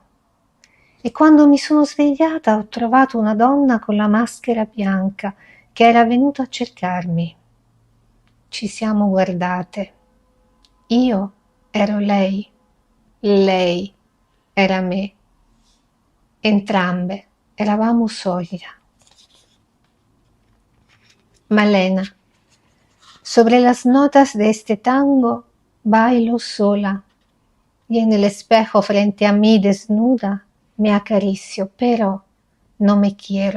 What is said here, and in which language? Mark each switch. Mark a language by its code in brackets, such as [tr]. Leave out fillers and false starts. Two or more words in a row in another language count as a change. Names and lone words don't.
[it] E quando mi sono svegliata ho trovato una donna con la maschera bianca che era venuta a cercarmi. Ci siamo guardate. Io ero lei era me. Entrambe eravamo sólida. [es] Malena. Sobre las notas de este tango bailo sola y en el espejo frente a mí desnuda me acaricio, pero no me quiero.